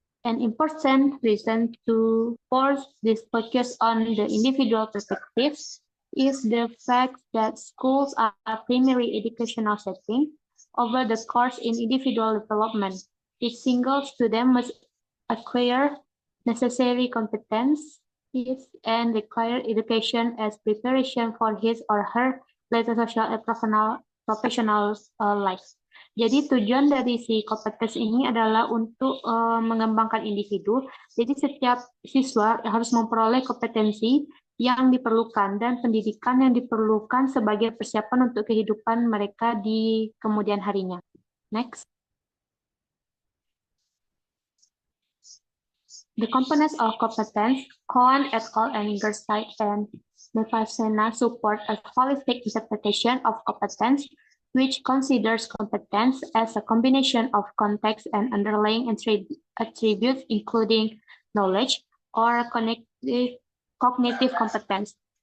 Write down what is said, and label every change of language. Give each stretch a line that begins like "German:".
English: An important reason to force this focus on the individual perspective is the fact that schools are primary educational setting over the course in individual development. Each single student must acquire necessary competencies and require education as preparation for his or her later social and professional life.
Indonesian: Jadi tujuan dari si kompetensi ini adalah untuk mengembangkan individu. Jadi setiap siswa harus memperoleh kompetensi yang diperlukan dan pendidikan yang diperlukan sebagai persiapan untuk kehidupan mereka di kemudian harinya.
English: Next. The components of competence, Cohen et al. And Gerside and Mefasena support a holistic interpretation of competence, which considers competence as a combination of context and underlying attributes, including knowledge or cognitive competence.